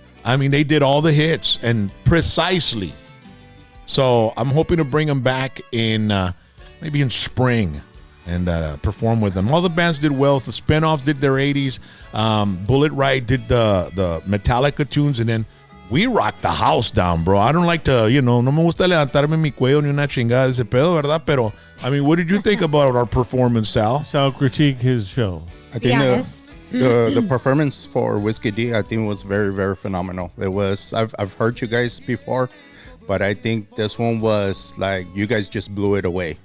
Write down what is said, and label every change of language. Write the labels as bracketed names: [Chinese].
[English] I mean, they did all the hits, and precisely. So I'm hoping to bring them back in maybe in spring and perform with them. All the bands did well. The Spinoffs did their 80s. Bullet Ride did the Metallica tunes, and then we rocked the house down, bro. I don't like to, [Spanish] no me gusta levantarme mi cuello ni una chingada ese pedo, ¿verdad? Pero, [English] I mean, what did you think about our performance, Sal? Sal critique his show. I think the performance for Whiskey D, I think, was very, very phenomenal. It was, I've heard you guys before, but I think this one was like, you guys just blew it away.